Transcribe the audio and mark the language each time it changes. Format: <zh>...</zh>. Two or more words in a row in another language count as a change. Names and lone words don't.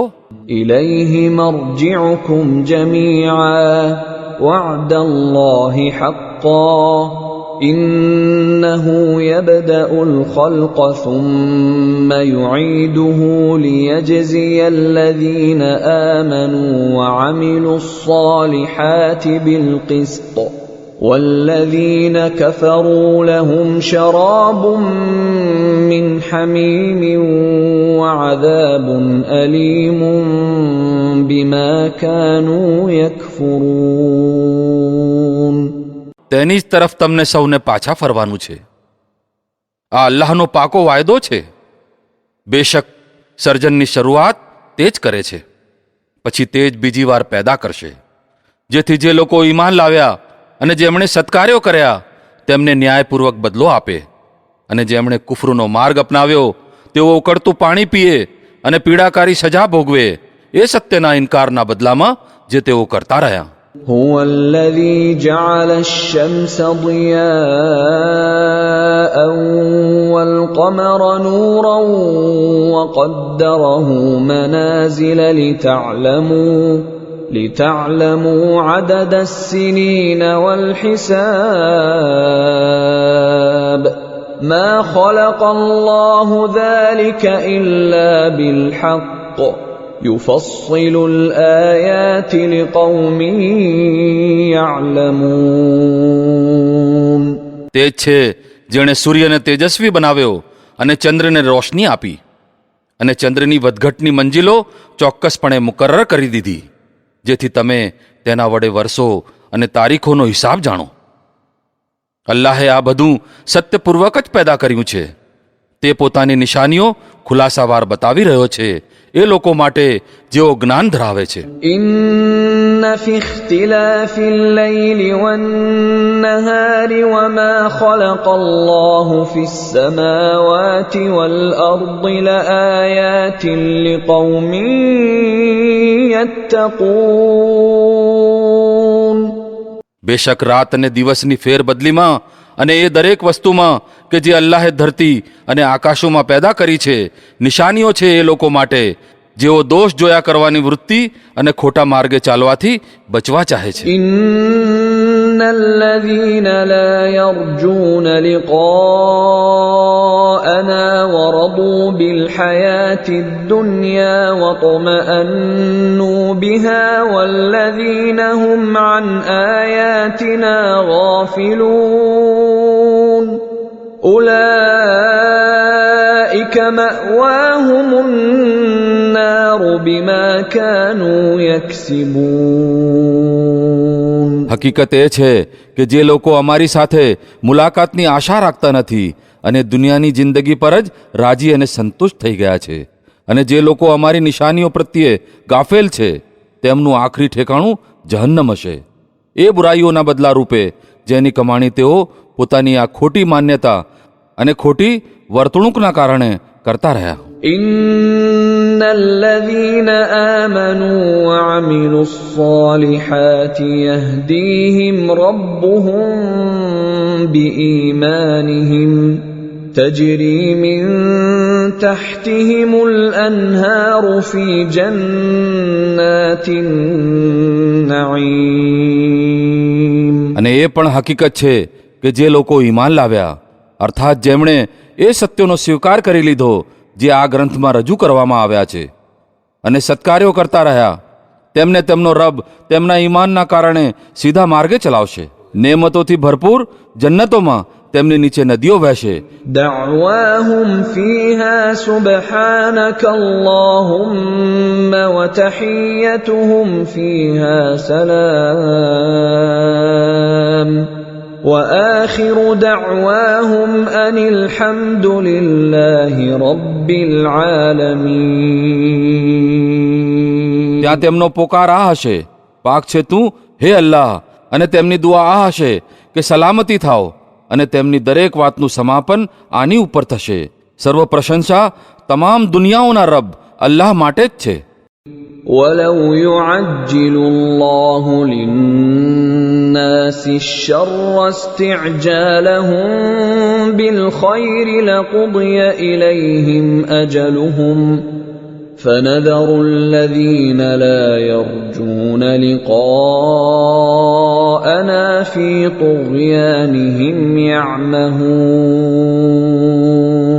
<ar>إليه مرجعكم جميعا وعد الله حقا إنه يبدأ ال خلق ثم يعيده ليجزي الذين آمنوا وعملوا الصالحات بالقسط والذين كفروا لهم شراب من حميم وعذاب أليم بما كانوا يكفرون.</ar> <gu>તેની જ તરફ તમને સૌને પાછા ફરવાનું છે. આ અલ્લાહનો પાકો વાયદો છે. બેશક સર્જનની શરૂઆત તે જ કરે છે, પછી તે જ બીજી વાર પેદા કરશે, જેથી જે લોકો ઈમાન લાવ્યા અને જેમણે સત્કાર્યો કર્યા તેમને ન્યાયપૂર્વક બદલો આપે, અને જેમણે કુફરનો માર્ગ અપનાવ્યો તેઓ ઉકળતું પાણી પીએ અને પીડાકારી સજા ભોગવે એ સત્યના ઇનકારના બદલામાં જે તેઓ કરતા રહ્યા.</gu> <ar>هو الذي جعل الشمس ضياء والقمر نورا وقدره منازل لتعلموا عدد السنين والحساب ما خلق الله ذلك إلا بالحق يفصل الآيات لقوم يعلمون.</ar> <gu>તે છે જેણે સૂર્યને તેજસ્વી બનાવ્યો અને ચંદ્રને રોશની આપી અને ચંદ્રની વધઘટની મંજિલો ચોક્કસપણે મુકર્રર કરી દીધી, જેથી તમે તેના વડે વર્ષો અને તારીખોનો હિસાબ જાણો. અલ્લાહે આ બધું સત્યપૂર્વક જ પેદા કર્યું છે. તે પોતાની નિશાનીઓ ખુલાસાવાર બતાવી રહ્યો છે એ લોકો માટે જેઓ જ્ઞાન ધરાવે છે.</gu> <ar>إن في اختلاف الليل والنهار وما خلق الله في السماوات والأرض لآيات لقوم يتقون.</ar> <gu>બેશક રાત અને દિવસની ફેરબદલીમાં અને એ દરેક વસ્તુમાં કે જે અલ્લાહે ધરતી અને આકાશોમાં પેદા કરી છે નિશાનીઓ છે એ લોકો માટે જેઓ દોષ જોયા કરવાની વૃત્તિ અને ખોટા માર્ગે ચાલવાથી બચવા ચાહે છે.</gu> <ar>إن الذين لا يرجون لقاءنا ورضوا بالحياة الدنيا واطمأنوا بها والذين هم عن آياتنا غافلون أولئك مأواهم النار بما كانوا يكسبون.</ar> <gu>હકીકત એ છે કે જે લોકો અમારી સાથે મુલાકાતની આશા રાખતા નથી અને દુનિયાની જિંદગી પર જ રાજી અને સંતુષ્ટ થઈ ગયા છે અને જે લોકો અમારી નિશાનીઓ પ્રત્યે ગાફેલ છે તેમનું આખરી ઠેકાણું જહન્નમ હશે. એ બુરાઈઓના બદલા રૂપે જેની કમાણી તેઓ પોતાની આ ખોટી માન્યતા અને ખોટી વર્તણૂકના કારણે કરતા રહ્યા.</gu> <ar>إن الذين آمنوا وعملوا الصالحات يهديهم ربهم بإيمانهم تجري من تحتهم الأنهار في جنات النعيم.</ar> <gu>અને એ પણ હકીકત છે કે જે લોકો ઈમાન લાવ્યા અર્થાત જેમણે એ સત્યોનો સ્વીકાર કરી લીધો જે આ ગ્રંથમાં રજૂ કરવામાં આવ્યા છે અને સત્કાર્યો કરતા રહ્યા તેમને તેમનો રબ તેમના ઈમાનના કારણે સીધા માર્ગે ચલાવશે. નેમતોથી ભરપૂર જન્નતોમાં તેમની નીચે નદીઓ વહેશે.</gu> <ar>دعواهم فيها سبحانك اللهم وتحيتهم فيها سلام وآخر دعواهم أن الحمد لله رب العالمين.</ar> <gu>ત્યાં તેમનો પોકાર આ હશે, પાક છે તું હે અલ્લાહ, અને તેમની દુઆ આ હશે કે સલામતી થાઓ, અને તેમની દરેક વાતનું સમાપન આની ઉપર થશે. સર્વ પ્રશંસા તમામ દુનિયાઓના રબ અલ્લાહ માટે જ છે.</gu> <ar>ولو يعجل الله للناس الشر استعجالهم بالخير لقضي إليهم أجلهم فنذر الذين لا يرجون لقاءنا في طغيانهم يعمهون.</ar>